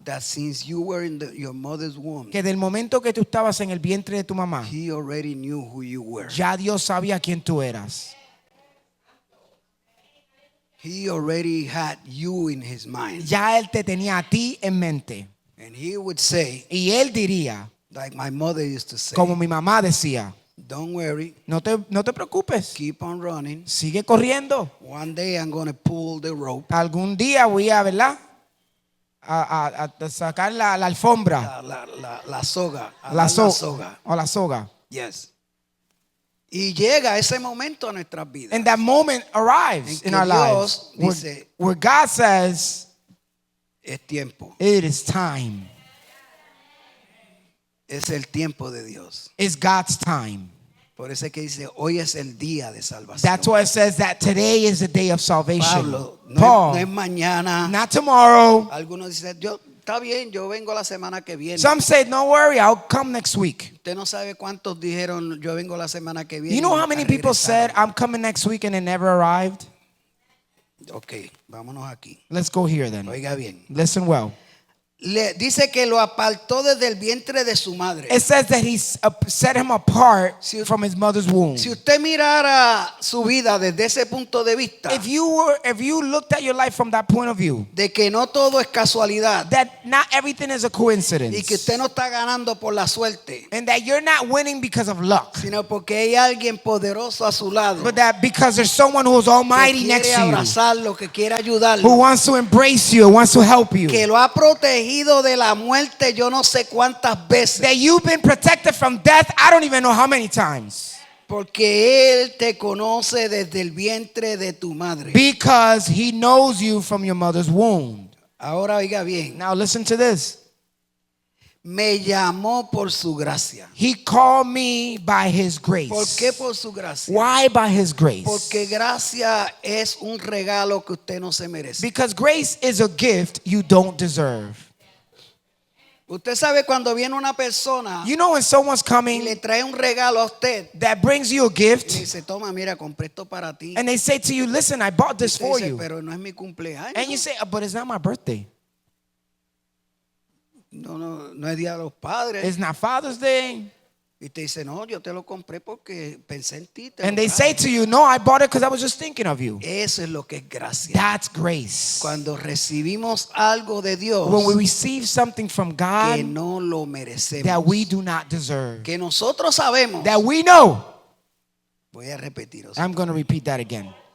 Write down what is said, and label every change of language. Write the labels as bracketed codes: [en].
[en] that since you were in your mother's womb, [es] que del momento que tú estabas en el vientre de tu mamá, [en] He already knew who you were? [es] ya Dios sabía quién tú eras? [en] He already had you in His mind. [es] Ya Él te tenía a ti en mente. [en] And He would say, [es] Y Él diría, [en] like my mother used to say, [es] como mi mamá decía, [en] don't worry, [es] no te preocupes, [en] keep on running. [es] sigue corriendo. [en] One day I'm going to pull the rope, [es] Algún día voy a, ¿verdad? A sacar la alfombra, la soga, a la dar soga, o la soga. [en] Yes. [es] Y llega ese momento a nuestras vidas. [en] And that moment arrives [es] En [en] in [es] que [en] our lives [es] Dios dice, [en] where God says, [es] es tiempo. [en] it is time. [es] Es el tiempo de Dios. [en] It's God's time. [es] Por eso es que dice, hoy es el día de salvación. [en] That's why it says that today is the day of salvation. [es] Pablo, no, [en] Paul, [es] no es mañana. [en] not tomorrow. [es] Algunos dicen, está bien, yo vengo la semana que viene. [en] Some say, don't worry, I'll come next week. [es] Usted no sabe cuántos dijeron, yo vengo la semana que viene. [en] You know [es] y [en] how [es] nunca [en] many people said, [es] regresaron. [en] I'm coming next week and they never arrived? [es] Ok, vámonos aquí. [en] Let's go here then. [es] Oiga bien. [en] Listen well. [es] le dice que lo apartó desde el vientre de su madre. [en] It says that he set him apart [es] Si- [en] from his mother's womb. [es] Si usted mirara su vida desde ese punto de vista, [en] If you looked at your life from that point of view, [es] de que no todo es casualidad [en] that not everything is a [es] y que [en] coincidence, [es] usted no está ganando por la suerte, [en] and that you're not winning because of luck, [es] sino porque hay alguien poderoso a su lado [en] but that because there's someone who is [es] que [en] almighty [es] quiere [en] next to you, [es] abrazarlo, que quiere [en] who [es] ayudarlo, [en] wants to embrace you, wants to help you, [es] que lo ha protegido de la muerte yo no sé cuántas veces, [en] that you've been protected from death, I don't even know how many times, [es] porque Él te conoce desde el vientre de tu madre. [en] because he knows you from your mother's womb. [es] Ahora oiga bien, [en] Now listen to this. [es] me llamó por su gracia. [en] He called me by his grace. [es] ¿Por qué por su gracia? [en] Why by his grace? [es] Porque gracia es un regalo que usted no se merece. [en] Because grace is a gift you don't deserve. [es] Usted sabe cuando viene una persona [en] You know when someone's [es] y [en] coming [es] le trae un regalo a usted [en] that brings you a [es] y [en] gift [es] dice, toma, mira, compré esto para ti. [en] and they say to you, listen, I bought this [es] Usted [en] for [es] dice, [en] you. [es] pero no es mi cumpleaños. [en] And you say, but it's not my birthday. [es] No es Día de los Padres. [en] It's not Father's Day. [es] Y te dice, no, yo te lo compré porque pensé en ti. te [en] And [es] lo [en] they say [es] traje". [en] to you, no, I bought it because I was just thinking of you. [es] Eso es lo que es gracia. [en] That's grace. [es] Cuando recibimos algo de Dios [en] When we receive something from [es] que [en] God [es] no lo merecemos, [en] that we do not deserve, [es] que nosotros sabemos, [en] that we know. [es] voy a repetir, [en] I'm going to repeat that again.